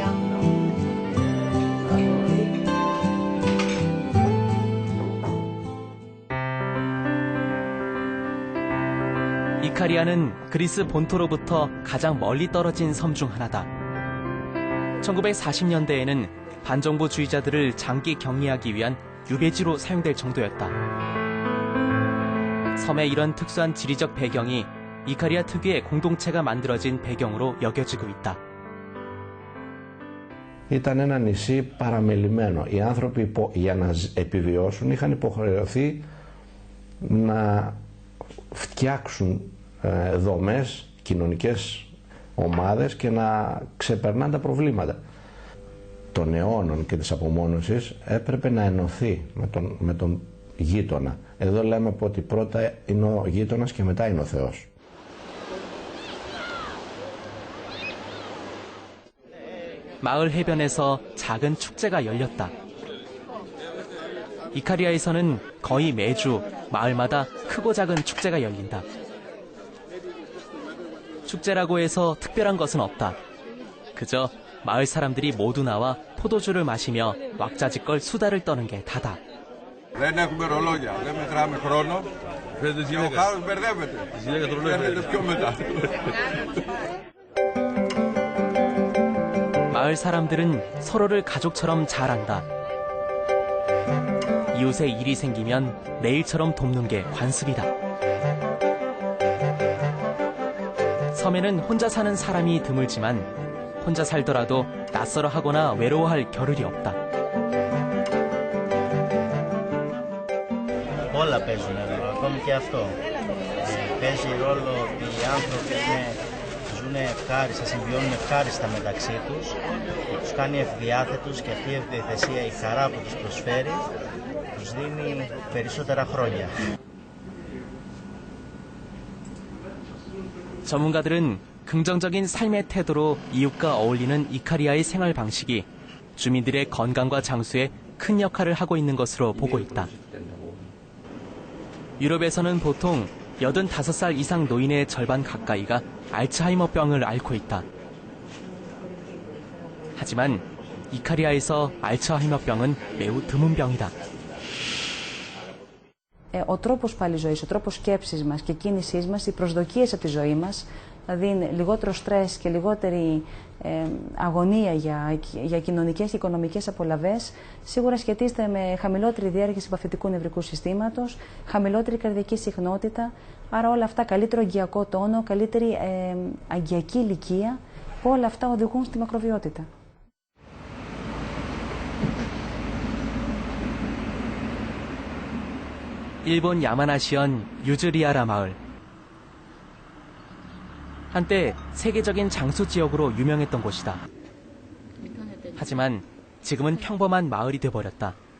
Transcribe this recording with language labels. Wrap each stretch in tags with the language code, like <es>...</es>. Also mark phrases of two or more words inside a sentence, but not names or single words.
<ko>이카리아는 그리스 본토로부터 가장 멀리 떨어진 섬 중 하나다. 1940년대에는 반정부주의자들을 장기 격리하기 위한 유배지로 사용될 정도였다. 섬의 이런 특수한 지리적 배경이 이카리아 특유의 공동체가 만들어진 배경으로 여겨지고 있다.</ko> <el>Ήταν ένα νησί παραμελημένο. Οι άνθρωποι για να επιβιώσουν είχαν υποχρεωθεί να φτιάξουν δομές, κοινωνικές ομάδες και να ξεπερνάνε τα προβλήματα των αιώνων και της απομόνωσης. Έπρεπε να ενωθεί με τον γείτονα. Εδώ λέμε ότι πρώτα είναι ο γείτονας και μετά είναι ο Θεός.</el> <ko>마을 해변에서 작은 축제가 열렸다. 이카리아에서는 거의 매주 마을마다 크고 작은 축제가 열린다. 축제라고 해서 특별한 것은 없다. 그저 마을 사람들이 모두 나와 포도주를 마시며 왁자지껄 수다를 떠는 게 다다.</ko> <el>Δεν έχουμε ρολόγια, δεν μετράμε χρόνο. Και ο χάρος μπερδεύεται. Μπερδεύεται πιο μετά.</el> <ko>마을 사람들은 서로를 가족처럼 잘 안다. 이웃에 일이 생기면 내일처럼 돕는 게 관습이다. 섬에는 혼자 사는 사람이 드물지만 혼자 살더라도 낯설어 하거나 외로워할 겨를이 없다.</ko> <el>Όλα παίζουν ρόλο, ακόμη και αυτό. Παίζει ρόλο ότι οι άνθρωποι ζουν ευχάριστα, συμβιώνουν ευχάριστα μεταξύ τους, τους κάνει ευδιάθετους και αυτή η ευδιαθεσία, η χαρά που τους προσφέρει, τους δίνει περισσότερα χρόνια.</el> <ko>전문가들은 긍정적인 삶의 태도로 이웃과 어울리는 이카리아의 생활 방식이 주민들의 건강과 장수에 큰 역할을 하고 있는 것으로 보고 있다. 유럽에서는 보통 85살 이상 노인의 절반 가까이가 알츠하이머병을 앓고 있다. 하지만 이카리아에서 알츠하이머병은 매우 드문 병이다.</ko> <el>Ο τρόπος πάλι ζωής, ο τρόπος σκέψης μας και κίνησής μας, οι προσδοκίες από τη ζωή μας, δηλαδή είναι λιγότερο στρες και λιγότερη αγωνία για κοινωνικές και οικονομικές απολαβές, σίγουρα σχετίζεται με χαμηλότερη διέργεια παθητικού νευρικού συστήματος, χαμηλότερη καρδιακή συχνότητα, άρα όλα αυτά, καλύτερο αγκιακό τόνο, καλύτερη αγκιακή ηλικία, που όλα αυτά οδηγούν στη μακροβιότητα.</el> <ko>일본 야마나시현 유즈리아라 마을. 한때 세계적인 장수 지역으로 유명했던 곳이다. 하지만 지금은 평범한 마을이 돼버렸다.</ko>